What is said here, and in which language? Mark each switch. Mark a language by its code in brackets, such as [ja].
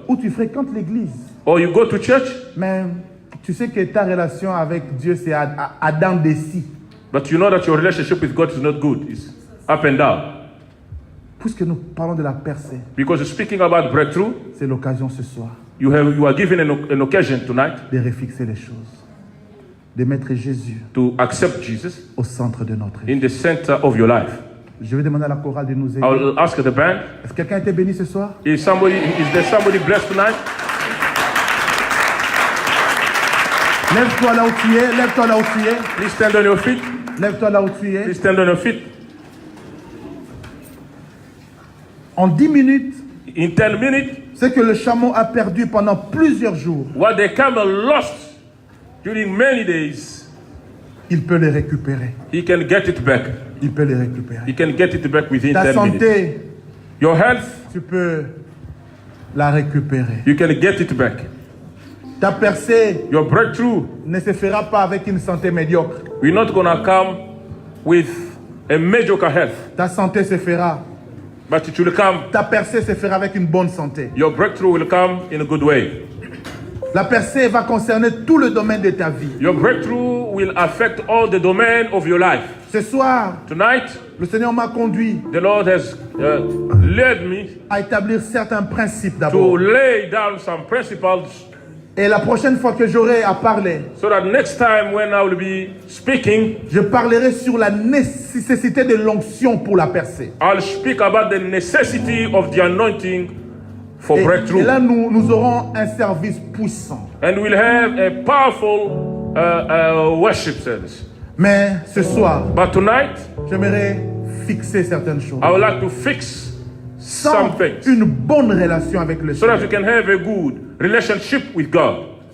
[fr] Ou tu fréquentes l'église, [en] Or you go to church, [fr] mais tu sais que ta relation avec Dieu, c'est à dents de scie. [en] but you know that your relationship with God is not good. It's up and down. [fr] Puisque nous parlons de la percée, [en] Because speaking about breakthrough, [fr] c'est l'occasion ce soir [en] you are given an occasion tonight [fr] de refixer les choses, de mettre Jésus [en] to accept Jesus [fr] au centre de notre vie. [en] in the center of your life. [fr] Je vais demander à la chorale de nous aider. [en] I'll ask the band, [fr] Est-ce que quelqu'un a été béni ce soir? [en] is there somebody blessed tonight? [fr] Lève-toi là où tu es, lève-toi là où tu es, [en] Please stand on your feet. [fr] lève-toi là où tu es. [en] Please stand on your feet. [fr] En 10 minutes, [en] In 10 minutes, [fr] ce que le chameau a perdu pendant plusieurs jours, [en] what the camel lost during many days, [fr] il peut les récupérer. [en] he can get it back. [fr] Il peut les récupérer. [en] He can get it back within [fr] Ta [en] 10 minutes. [fr] santé, [en] Your health, [fr] tu peux la récupérer. [en] you can get it back. [fr] Ta percée [en] Your breakthrough, [fr] ne se fera pas avec une santé médiocre. [en] we're not going to come with a mediocre health, [fr] Ta santé se fera. [en] but it will come, [fr] Ta percée se fera avec une bonne santé. [en] your breakthrough will come in a good way. [fr] La percée va concerner tout le domaine de ta vie. [en] Your breakthrough will affect all the domain of your life. [fr] Ce soir, [en] Tonight, [fr] le Seigneur m'a conduit [en] the Lord has led me [fr] à établir certains principes [en] to [fr] d'abord. [en] lay down some principles [fr] Et la prochaine fois que j'aurai à parler, [en] so that next time when I will be speaking, [fr] je parlerai sur la nécessité de l'onction pour la percée. [en] I'll speak about the necessity of the anointing for [fr] Et [en] breakthrough. [fr] là, nous aurons un service puissant. [en] And we'll have a powerful worship service. [fr] Mais ce soir, [en] But tonight, [fr] j'aimerais fixer certaines choses. [en] I would like to fix [fr] Sans [en] some things [fr] une bonne relation avec le [en] so that [fr] Seigneur, [en] you can have a good relationship with God.